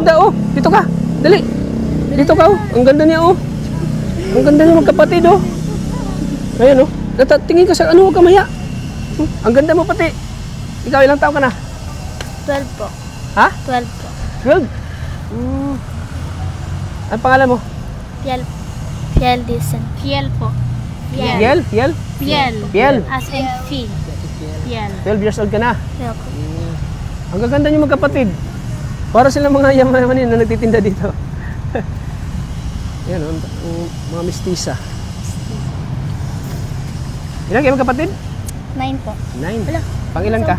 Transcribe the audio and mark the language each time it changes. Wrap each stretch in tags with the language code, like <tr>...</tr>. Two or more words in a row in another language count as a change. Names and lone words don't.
<tl>ganda oh. Dito ka. Dali. Dito ka oh. Ang ganda niya oh. Ang ganda niya magkapatid oh. Ayan oh. Tingin ka sa ano, huwag ka maya. Ang ganda mo pati. Ikaw ilang taon ka na? 12 po. Ha? 12 po. 12? Ang pangalan mo? Piel. Piel Disen. Piel po. Piel? Piel? Piel. Piel.</tl> <en>As in fee. Piel.</en> <tl>12</tl> <en>years old</en> <tl>ka na. Iya po. Ang gaganda niyo magkapatid. Para silang mga yaman-yaman na nagtitinda dito. Yan oh, mga mistisa. Ilan kayo magkapatid? 9 po. 9. Wala. Pang ilan ka?</tl>